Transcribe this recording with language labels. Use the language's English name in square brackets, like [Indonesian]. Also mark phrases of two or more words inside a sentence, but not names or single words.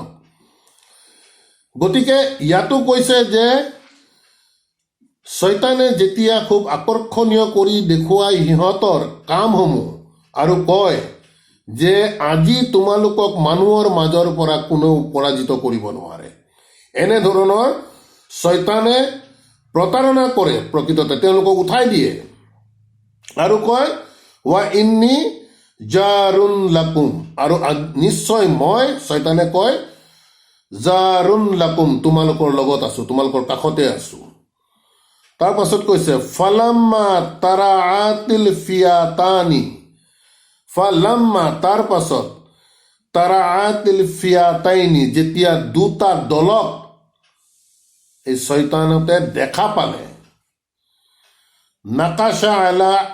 [Assamese] গতিকে ইয়াতো কৈছে যে শয়তানে যেতিয়া খুব আকৰ্ষণীয় কৰি দেখুৱাই সিহঁতৰ কামসমূহ আৰু কয় যে আজি তোমালোকক মানুহৰ মাজৰ পৰা কোনেও পৰাজিত কৰিব নোৱাৰে এনেধৰণৰ শয়তানে প্ৰতাৰণা কৰে প্ৰকৃততে তেওঁলোকক উঠাই দিয়ে আৰু কয় [Arabic] وإني جار لكم [Assamese] আৰু নিশ্চয় মই শয়তানে কয় [Arabic] جار لكم [Assamese] তোমালোকৰ লগত আছো তোমালোকৰ কাষতে আছো। তাৰ পাছত কৈছে [Arabic] فلما تراءت الفئتان [Assamese] ফালাম্মা তাৰ পাছত [Arabic] تراءت الفئتين [Assamese] যেতিয়া দুটা দলক এই শয়তানতে দেখা পালে [Arabic] نكص على